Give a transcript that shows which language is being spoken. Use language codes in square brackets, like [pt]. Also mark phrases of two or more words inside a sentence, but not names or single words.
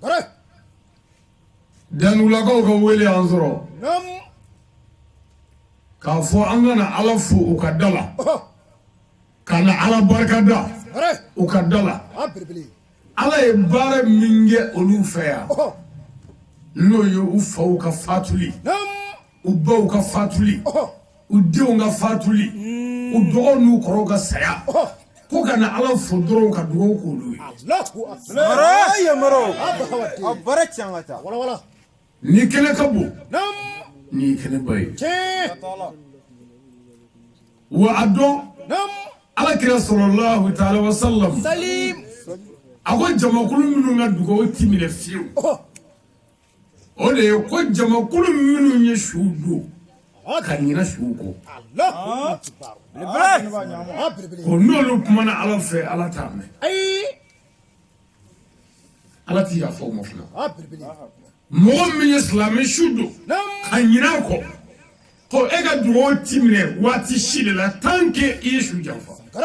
[bm] Danugulakaw ka wele an sɔrɔ k'a fɔ an kana ala fo u ka da la ka na ala barika da u ka da la ala ye baara min kɛ olu fɛ yan n'o ye u faw ka fatuli u baw ka fatuli u denw ka fatuli u dɔgɔw n'u kɔrɔw ka saya ko ka na ala fo dɔrɔn ka dugawu k'olu ye ni kɛnɛ ka bon ni kɛnɛ ba ye wa a dɔn alakira [ar] صلى الله تعالى وسلم [bm] a ko jamakulu minnu ka dugawu ti minɛ fiyewu o de ye ko jamakulu minnu ye su don ka ɲinɛ su kɔ o n'olu kumana ala fɛ ala t'a mɛn ala ti yafa o ma fana mɔgɔ min ye silamɛ su don ka ɲinɛ a kɔ ko e ka dugawu ti minɛ waati si de la [fr] tant que [bm] i ye su janfa